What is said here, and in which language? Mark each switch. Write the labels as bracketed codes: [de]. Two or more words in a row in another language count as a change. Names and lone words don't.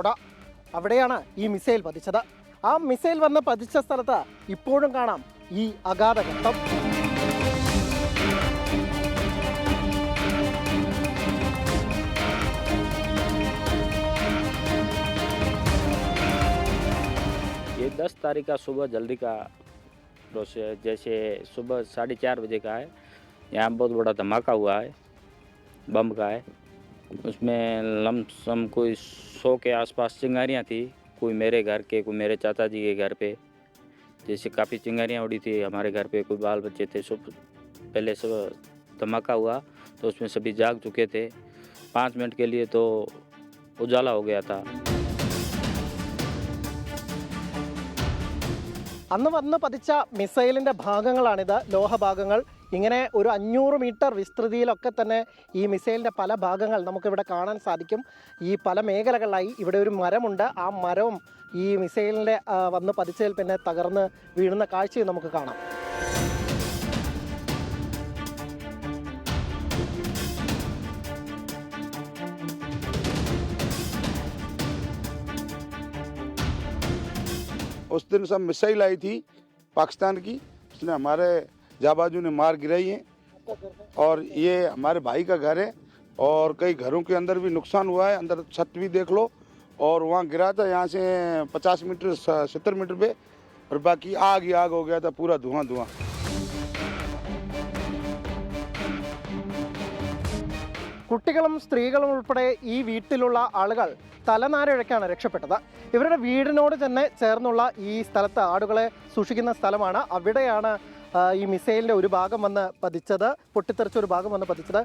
[ml] അവിടെയാണ് ഈ മിസൈൽ പതിച്ചത്. ആ മിസൈൽ വന്ന് പതിച്ച സ്ഥലത്ത് ഇപ്പോഴും കാണാം ഈ അഗാധ ഗർത്തം. [hi] ये 10 तारीख का सुबह जल्दी का प्रोसेस, जैसे सुबह 4:30 बजे का है। यहाँ बहुत बड़ा धमाका हुआ है, बम का है। उसमें लमसम कोई 100 के आसपास चिंगारियाँ थी। कोई मेरे घर के, कोई मेरे चाचा जी के घर पे, जैसे काफ़ी चिंगारियाँ उड़ी थी। हमारे घर पे कोई बाल बच्चे थे। सब पहले सब धमाका हुआ तो उसमें सभी जाग चुके थे। 5 मिनट के लिए तो उजाला हो गया था। [ml] അന്ന് വന്ന് പതിച്ച മിസൈലിൻ്റെ ഭാഗങ്ങളാണിത്, ലോഹഭാഗങ്ങൾ. ഇങ്ങനെ ഒരു 500 മീറ്റർ വിസ്തൃതിയിലൊക്കെ തന്നെ ഈ മിസൈലിൻ്റെ പല ഭാഗങ്ങൾ നമുക്കിവിടെ കാണാൻ സാധിക്കും. ഈ പല മേഖലകളിലായി ഇവിടെ ഒരു മരമുണ്ട്. ആ മരവും ഈ മിസൈലിൻ്റെ വന്ന് പതിച്ചതിൽ പിന്നെ തകർന്ന് വീഴുന്ന കാഴ്ചയും നമുക്ക് കാണാം. [hi] उस दिन सब मिसाइल आई थी पाकिस्तान की, उसने हमारे जाबाजू ने मार गिराई है। और ये हमारे भाई का घर है और कई घरों के अंदर भी नुकसान हुआ है। अंदर छत भी देख लो, और वहाँ गिरा था यहाँ से 50 मीटर 70 मीटर पे, और बाकी आग ही आग हो गया था, पूरा धुआं धुआं। [ml] കുട്ടികളും സ്ത്രീകളും ഉൾപ്പെടെ ഈ വീട്ടിലുള്ള ആളുകൾ തലനാരിഴയ്ക്കാണ് രക്ഷപ്പെട്ടത്. ഇവരുടെ വീടിനോട് തന്നെ ചേർന്നുള്ള ഈ സ്ഥലത്ത് ആടുകളെ സൂക്ഷിക്കുന്ന സ്ഥലമാണ്. അവിടെയാണ് ഈ മിസൈലിൻ്റെ ഒരു ഭാഗം വന്ന് പതിച്ചത്, പൊട്ടിത്തെറിച്ച ഒരു ഭാഗം വന്ന് പതിച്ചത്.